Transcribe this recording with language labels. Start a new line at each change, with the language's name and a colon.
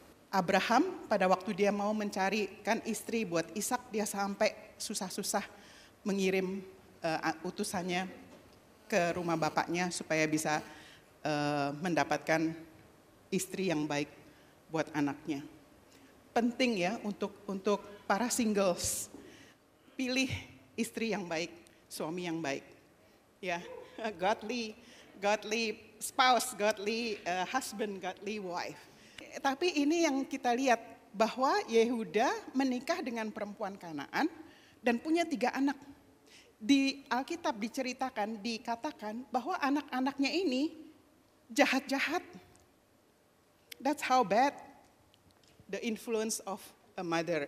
Indonesian: Abraham pada waktu dia mau mencarikan istri buat Ishak, dia sampai susah-susah mengirim utusannya ke rumah bapaknya supaya bisa mendapatkan istri yang baik buat anaknya. Penting ya untuk para singles, pilih istri yang baik, suami yang baik.
English: Ya, godly spouse, godly husband, godly wife.
Indonesian: Tapi ini yang kita lihat bahwa Yehuda menikah dengan perempuan Kanaan dan punya 3 anak. Di Alkitab dikatakan bahwa anak-anaknya ini jahat-jahat.
English: That's how bad the influence of a mother.